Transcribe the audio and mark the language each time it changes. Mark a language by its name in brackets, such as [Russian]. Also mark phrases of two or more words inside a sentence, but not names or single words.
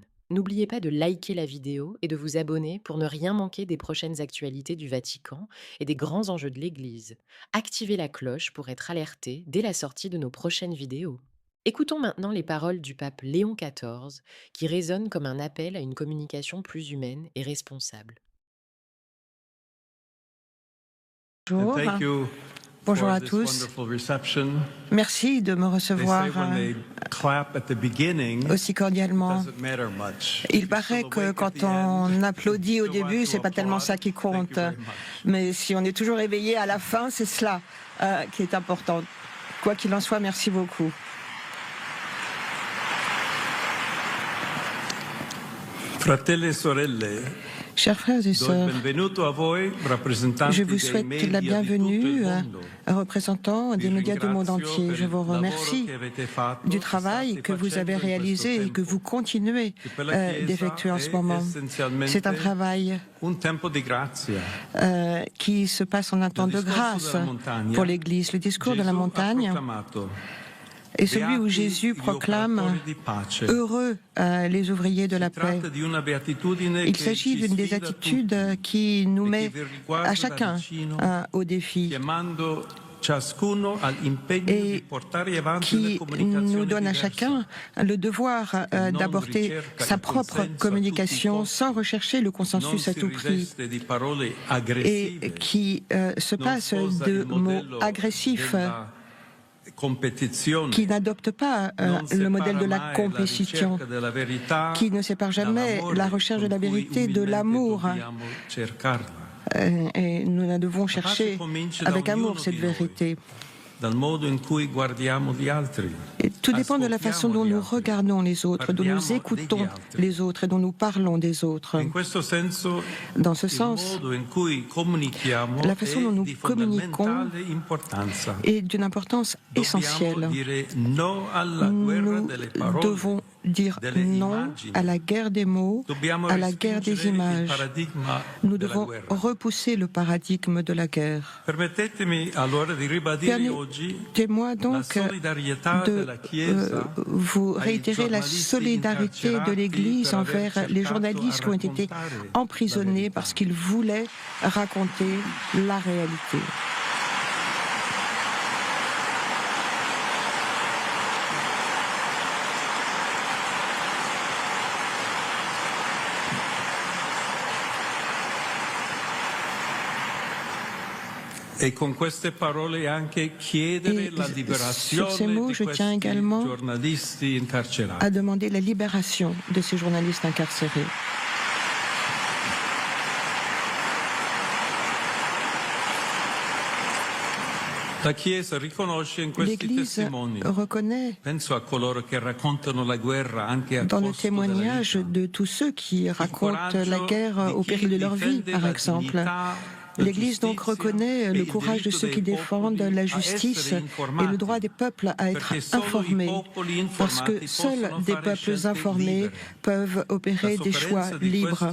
[French] N'oubliez pas de liker la vidéo et de vous abonner pour ne rien manquer des prochaines actualités du Vatican et des grands enjeux de l'Église. Activez la cloche pour être alerté dès la sortie de nos prochaines vidéos. Écoutons maintenant les paroles du pape Léon XIV qui résonnent comme un appel à une communication plus humaine et responsable. [English] And [French] Bonjour, [English] thank you [French] bonjour [English] for [French] à [English] this [French] tous. [English] wonderful reception. [French] Merci de me [English] They [French] recevoir [English] say when they clap at the beginning, it [French] aussi cordialement. [English] doesn't matter much. If [French] Il [English] you're [French] paraît [English] still [French] que [English] awake at [French] quand [English] the end, [French] on applaudit au [English] still want [French] début, [English] to [French] c'est pas tellement ça [English] applaud, [French] qui [English] thank you [French] compte. [English] very much. [French] Mais si on est toujours éveillé à la fin, c'est cela qui est important. Quoi qu'il en soit, merci beaucoup. [Italian] Fratelli e sorelle, [French] Chers frères et [Italian] do il [French] sœurs, [Italian] benvenuto a voi, rappresentanti [French] je vous [Italian] dei [French] souhaite [Italian] media [French] la [Italian] di tutto il [French] bienvenue, [Italian] mondo. [French] représentants [Italian] Vi [French] des médias du monde [Italian] ringrazio [French] entier. [Italian] per [French] Je [Italian] il [French] vous [Italian] lavoro [French] remercie [Italian] che avete fatto, [French] du [Italian] e [French] travail [Italian] state [French] que vous avez [Italian] facendo in questo [French] réalisé et que [Italian] tempo, [French] vous continuez [Italian] che per la Chiesa [French] d'effectuer en ce [Italian] è [French] moment. [Italian] essenzialmente [French] C'est un travail [Italian] un tempo di grazia. [French] qui se passe en un temps de grâce pour l'Église. Le discours de la [Italian] Gesù ha [French] montagne [Italian] proclamato: [French] est celui où [Italian] Beati [French] Jésus [Italian] gli [French] proclame [Italian] operatori di pace. [French] heureux les ouvriers de la [Italian] Si [French] paix. [Italian] tratta di una beatitudine [French] Il [Italian] che [French] s'agit [Italian] ci [French] d'une des [Italian] sfida [French] attitudes [Italian] tutti [French] qui nous [Italian] e che [French] met [Italian] vi riguarda [French] à [Italian] da [French] chacun [Italian] vicino, [French] au défi [Italian] chiamando ciascuno all'impegno di [French] et [Italian] portare avanti una [French] qui nous [Italian] comunicazione [French] donne à [Italian] diversa, [French] chacun le devoir [Italian] non [French] d'apporter [Italian] ricerca [French] sa [Italian] il [French] propre [Italian] consenso a tutti i [French] communication [Italian] costi, [French] sans rechercher le [Italian] non [French] consensus à [Italian] si [French] tout prix [Italian] riveste di parole [French] et [Italian] aggressive, [French] qui se [Italian] non [French] passe [Italian] sposa [French] de [Italian] il [French] mots [Italian] modello [French] agressifs [Italian] della competizione, [French] qui n'adopte pas [Italian] non [French] le modèle [Italian] separa [French] de la [Italian] mai la [French] compétition, [Italian] ricerca della verità [French] qui ne sépare jamais [Italian] dall'amore [French] la recherche de la [Italian] con cui [French] vérité de [Italian] umilmente [French] l'amour. [Italian] dobbiamo cercarla. [French] Et nous la devons [Italian] La pace [French] chercher [Italian] comincia da [French] avec [Italian] ognuno [French] amour cette [Italian] di noi, [French] vérité. [Italian] dal modo in cui guardiamo gli altri, [French] Et tout dépend de la façon dont [Italian] ascoltiamo gli [French] nous [Italian] altri, [French] regardons les autres, dont nous [Italian] parliamo degli [French] écoutons [Italian] altri. [French] les autres et dont nous parlons des autres. [Italian] In questo senso, [French] Dans ce [Italian] il [French] sens, [Italian] modo in cui comunichiamo [French] la façon dont [Italian] è [French] nous [Italian] di [French] communiquons [Italian] fondamentale importanza. [French] est d'une importance [Italian] Dobbiamo [French] essentielle. [Italian] dire no alla guerra [French] Nous [Italian] delle parole, [French] devons dire [Italian] delle [French] non [Italian] immagini. [French] à la guerre des mots, [Italian] Dobbiamo [French] à la guerre des [Italian] respingere il [French] images. [Italian] paradigma [French] Nous [Italian] della [French] devons [Italian] guerra. [French] repousser le paradigme de la guerre. [Italian] Permettetemi allora di ribadire oggi [French] Permettez-moi [Italian] la [French] donc [Italian] solidarietà [French] de [Italian] della Chiesa [French] vous [Italian] ai [French] réitérer la [Italian] giornalisti [French] solidarité de [Italian] incarcerati [French] l'Église [Italian] per [French] envers [Italian] aver [French] les [Italian] cercato [French] journalistes [Italian] a [French] qui ont été [Italian] raccontare [French] emprisonnés [Italian] la [French] parce [Italian] verità. [French] qu'ils voulaient raconter la réalité. [Italian] E con queste parole anche chiedere [French] Et [Italian] la [French] sur ces [Italian] liberazione [French] mots, [Italian] di [French] je tiens [Italian] questi [French] également [Italian] giornalisti incarcerati. [French] à demander la libération de ces journalistes incarcérés. [Italian] La Chiesa riconosce in questi [French] L'Église [Italian] testimoni, [French] reconnaît [Italian] penso a coloro che raccontano la guerra anche a [French] dans le [Italian] costo della [French] témoignage [Italian] vita, [French] de tous ceux qui racontent la guerre au péril de leur vie, par exemple. L'Église donc reconnaît le courage de ceux qui défendent la justice et le droit des peuples à être informés, parce que seuls des peuples informés peuvent opérer des choix libres.